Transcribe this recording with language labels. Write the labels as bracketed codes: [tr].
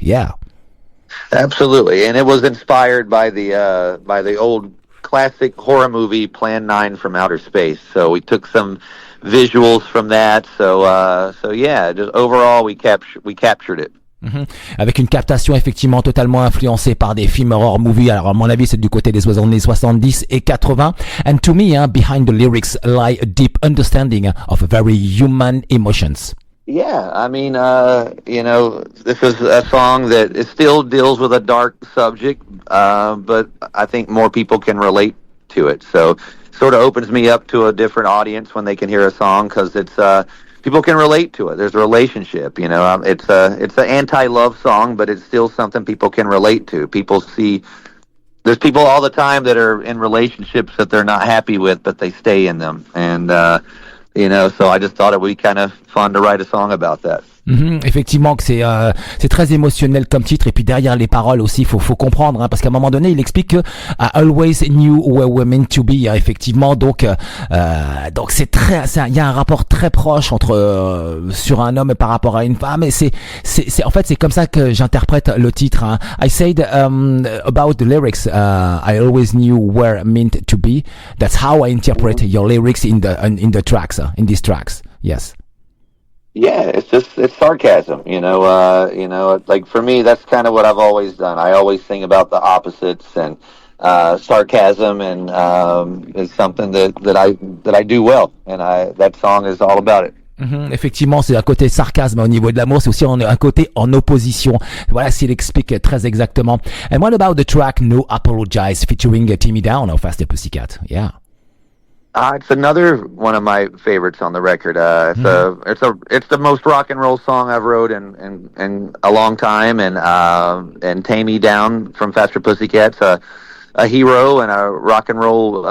[en] Yeah, absolutely. And it was inspired by the old classic horror movie Plan 9 from Outer Space. So we took some visuals from that, so yeah, just overall we captured it. [fr] Avec une captation effectivement totalement influencée par des films [en] horror movie. [fr] Alors à mon avis c'est du côté des années 70 et 80. [en] And to me, behind the lyrics lie a deep understanding of very human emotions. Yeah, I mean, this is a song that it still deals with a dark subject, but I think more people can relate to it. So sort of opens me up to a different audience when they can hear a song, because it's people can relate to it. There's a relationship, it's an anti-love song, but it's still something people can relate to. There's people all the time that are in relationships that they're not happy with, but they stay in them, and so I just thought it would be kind of fun to write a song about that. [fr] Effectivement que c'est très émotionnel comme titre, et puis derrière les paroles aussi faut comprendre, hein, parce qu'à un moment donné il explique que [en] I always knew where we're meant to be, [fr] hein, effectivement, donc il y a un rapport très proche entre sur un homme par rapport à une femme, et c'est en fait c'est comme ça que j'interprète le titre, hein. [en] I said about the lyrics, I always knew where meant to be. That's how I interpret your lyrics in the tracks, in these tracks. Yes. Yeah, it's sarcasm, like for me, that's kind of what I've always done. I always sing about the opposites, and sarcasm and is something that I do well, and that song is all about it. [fr] Effectivement, c'est un côté sarcasme au niveau de l'amour, c'est aussi un côté en opposition. Voilà ce qu'il explique très exactement. [en] And what about the track No Apologize featuring Taime Downe of Faster Pussycat? Yeah. It's another one of my favorites on the record. It's the most rock and roll song I've wrote in a long time, and Taime Downe from Faster Pussycat's a hero and a rock and roll.